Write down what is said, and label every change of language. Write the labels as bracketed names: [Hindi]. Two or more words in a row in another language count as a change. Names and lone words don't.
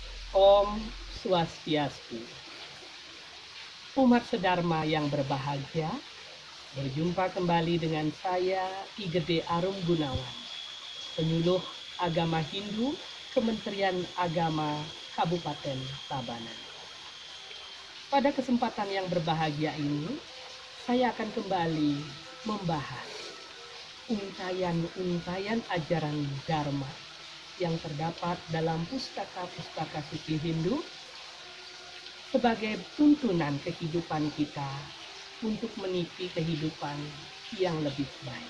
[Sanskrit] Om Swastiastu. [Indonesian] Umat sedharma yang berbahagia, berjumpa kembali dengan saya Ki Gede Arum Gunawan, penyuluh agama Hindu Kementerian Agama Kabupaten Tabanan. Pada kesempatan yang berbahagia ini, saya akan kembali membahas untayan-untayan ajaran Dharma yang terdapat dalam pustaka-pustaka suci Hindu sebagai tuntunan kehidupan kita untuk meniti kehidupan yang lebih baik.